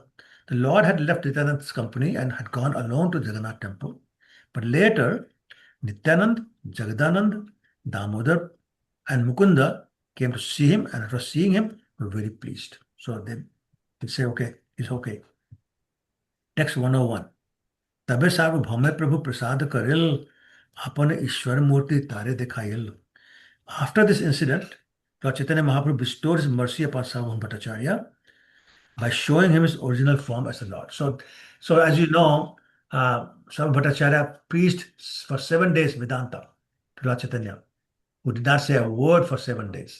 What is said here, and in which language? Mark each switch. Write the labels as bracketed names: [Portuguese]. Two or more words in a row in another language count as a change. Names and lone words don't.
[English] The Lord had left Nityananda's company and had gone alone to Jagannath temple. But later, Nityanand, Jagadanand, Damodar, and Mukunda came to see him, and after seeing him, were very pleased. So they say, okay, it's okay. Text 101. [Bangla] তবে সার্বভৌম প্রভু প্রসাদ করিল আপনে ঈশ্বর মূর্তি তারে দেখাইল. [English] After this incident, Lord Chaitanya Mahaprabhu bestowed his mercy upon Sarvabhauma Bhattacharya by showing him his original form as the Lord. So as you know, Sarvabhauma Bhattacharya preached for 7 days Vedanta to Lord Chaitanya, who did not say a word for 7 days.